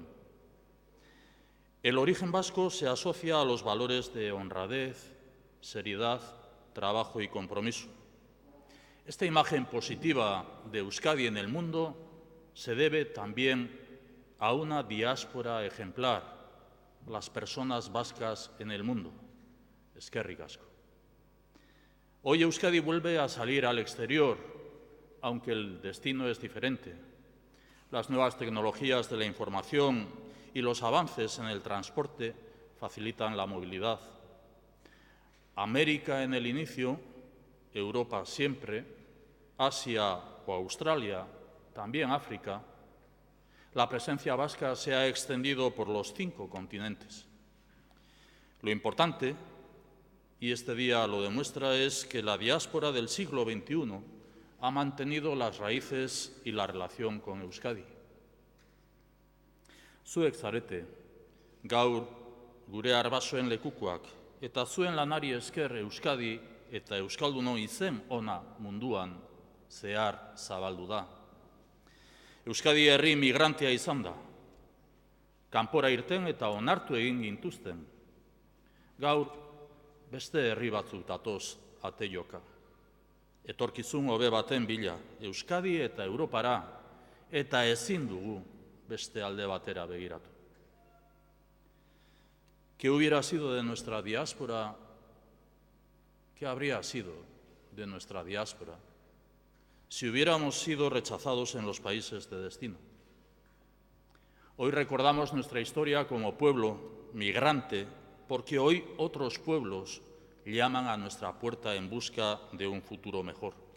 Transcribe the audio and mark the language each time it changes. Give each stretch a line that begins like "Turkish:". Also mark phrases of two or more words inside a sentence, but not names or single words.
Spanish: El origen vasco se asocia a los valores de honradez, seriedad, trabajo y compromiso. Esta imagen positiva de Euskadi en el mundo se debe también a una diáspora ejemplar, las personas vascas en el mundo.
Basque: Eskerrik asko.
Spanish: Hoy Euskadi vuelve a salir al exterior, aunque el destino es diferente. Las nuevas tecnologías de la información y los avances en el transporte facilitan la movilidad. América en el inicio, Europa siempre, Asia o Australia, también África. La presencia vasca se ha extendido por los 5 continentes. Lo importante, y este día lo demuestra, es que la diáspora del siglo XXI ha mantenido las raíces y la relación con Euskadi.
Basque: Zuek zarete, gaur gure arbasoen lekukoak, eta zuen lanari esker Euskadi eta Euskalduno izen ona munduan zehar zabaldu da. Euskadi herri migrantea izan da. Kanpora irten eta onartu egin gintuzten. Gaur beste herri batzuk datoz ate joka. Etorkizun hobe baten bila, Euskadi eta Europara, eta ezin dugu beste alde batera begiratu.
Spanish: ¿Qué hubiera sido de nuestra diáspora? ¿Qué habría sido de nuestra diáspora si hubiéramos sido rechazados en los países de destino. Hoy recordamos nuestra historia como pueblo migrante porque hoy otros pueblos llaman a nuestra puerta en busca de un futuro mejor.